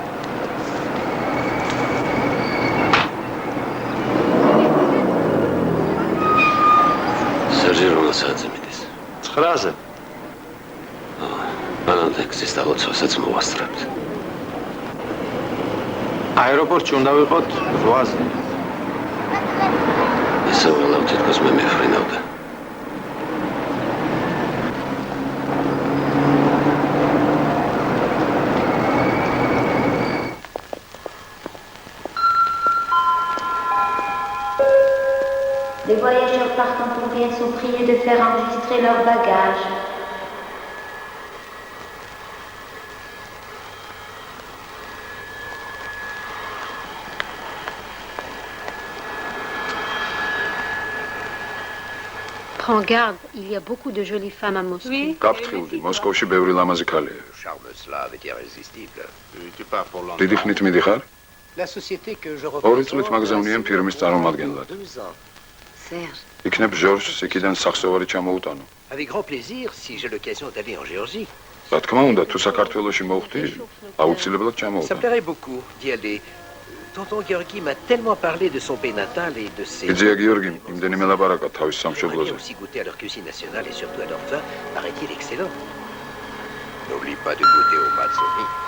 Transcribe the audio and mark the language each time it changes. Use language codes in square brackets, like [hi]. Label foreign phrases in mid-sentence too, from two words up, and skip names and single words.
[ka] სერჟი რომელ საათზე მიდის? 9-ზე. მანამდე გზის დალოცვასაც მოვასწრებთ. აეროპორტში უნდა ვიყოთ 8-ზე. ისე ველავ თითქოს მე მეხვრინავდა. [fr] Les voyageurs partant pour Vienne sont priés de faire enregistrer leurs bagages. Prends garde, il y a beaucoup de jolies femmes à Moscou. Oui. [ka] გაფრთხილდი, მოსკოვში ბევრი ლამაზი ქალია. [fr] Charme slave est irrésistible. Tu pars pour Londres. [ka] დიდი ხნით მიდიხარ? [fr] La société que je [ka] ორი წლით მაგზავნიან ფირმის წარმომადგენლად. Serge. იქნებ ჟორჟს იქიდან სახსოვარი ჩამოუტანო. [fr] Avec grand plaisir, si j'ai l'occasion d'aller en Géorgie. [ka] რა თქმა უნდა, თუ საქართველოში მოვხდი, აუცილებლად [fr] Ça me [ka] ჩამოუტანო. [fr] plairait beaucoup d'y aller. Tonton Georgi m'a tellement parlé de son pays natal et de ses... [ka] იძია გიორგიმ, იმდენიმე ლაპარაკა თავის [fr] J'aimerais [ka] სამშობლოზე. [fr] aussi goûter à leur cuisine nationale et surtout à leur vin, paraît-il excellent. N'oublie pas de goûter au matsoni.